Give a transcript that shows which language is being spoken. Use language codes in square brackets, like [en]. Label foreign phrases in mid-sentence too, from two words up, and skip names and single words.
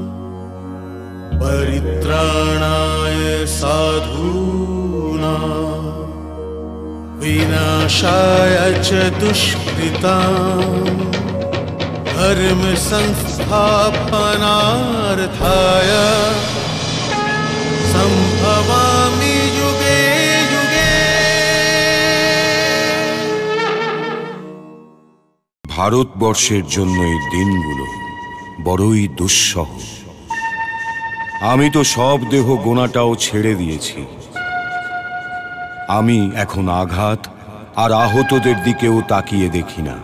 [sa] परित्राणाय साधूनां विनाशाय च दुष्कृतां धर्म संस्थापनार्थाय संभवामि युगे युगे। [bn] ভারতবর্ষের জন্য এই দিনগুলো বড়ই দুঃসহ। আমি তো সব দেহ গোনাটাও ছেড়ে দিয়েছি। আমি এখন আঘাত আর আহতদের দিকেও তাকিয়ে দেখি না।